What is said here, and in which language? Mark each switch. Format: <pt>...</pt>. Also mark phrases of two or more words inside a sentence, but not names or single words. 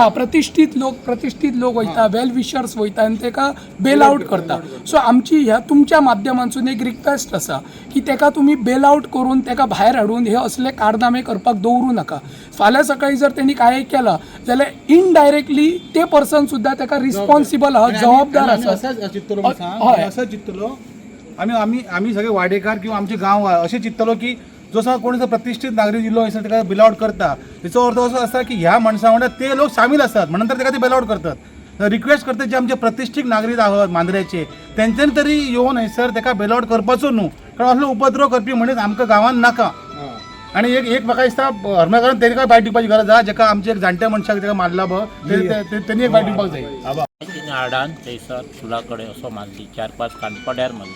<kok>हां, प्रतिष्ठीत लोक वयता,</kok> <en>well wishers</en> <kok>वयता आनी ताका</kok> <en>bail out</en> <kok>करता. सो आमची ह्या तुमच्या माध्यमांतसून एक रिक्वेस्ट आसा की ताका तुमी</kok> <en>bail out</en> <kok>करून ताका भायर हाडून हे असले कारनामे करपाक दवरूं नाका. फाल्यां सकाळी जर तेणी काय केला जाल्यार इनडायरेक्टली ते पर्सन सुद्दां ताका रिस्पॉन्सिबल आहा, जबाबदार आसा.</kok> <mr>असं चित्तलो आम्ही सगळे वाडेकार किंवा आमचे गांव असे चित्तलो की जसं कोणी जर प्रतिष्ठित नागरिक जिल्हो असेल त्याला बेलआउट करता त्याचा अर्थ असं असता की ह्या माणसा वांगडा ते लोक सामील असतात म्हणून तर त्याला ते बेलआउट करतात.</mr> <kok>रिक्वेस्ट करतात जे आमचे प्रतिष्ठित नागरिक आहोत मांद्र्याचे त्यांच्यानी तरी येऊन हयसर ताका बेलआउट करपाचो न्हू. कारण असलो उपद्रव करपी मनीस आमकां गांवांत नाका. आणि एक म्हाका दिसता हरमळकारान तेणी काय भायर दिवपाची गरज आहा. जाका आमच्या एक जाणट्या मनशाक ताका मारला त्यांनी एक भायर दिवपाक जाय. आडान थंयसर स्कुला कडेन असो मारली 4-5 कानपड्यार मारली.</kok>